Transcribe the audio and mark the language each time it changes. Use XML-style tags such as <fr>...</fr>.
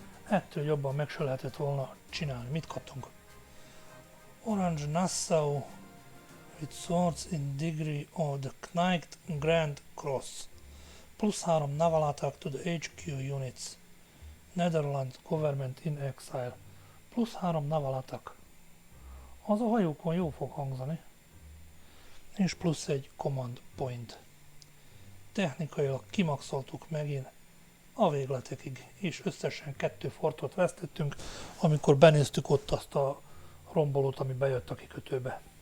<hu>Ettől jobban meg se lehetett volna csinálni. Mit kaptunk?</hu> <en>Orange Nassau with swords in degree of the Knight Grand Cross. +3 naval attack to the HQ units. Netherlands government in exile. +3 naval attack.</en> <hu>Az a hajókon jó fog hangzani. És plusz egy command point. Technikailag kimaxoltuk megint a végletekig, és összesen 2 fortot vesztettünk, amikor benéztük ott azt a rombolót, ami bejött a kikötőbe.</hu>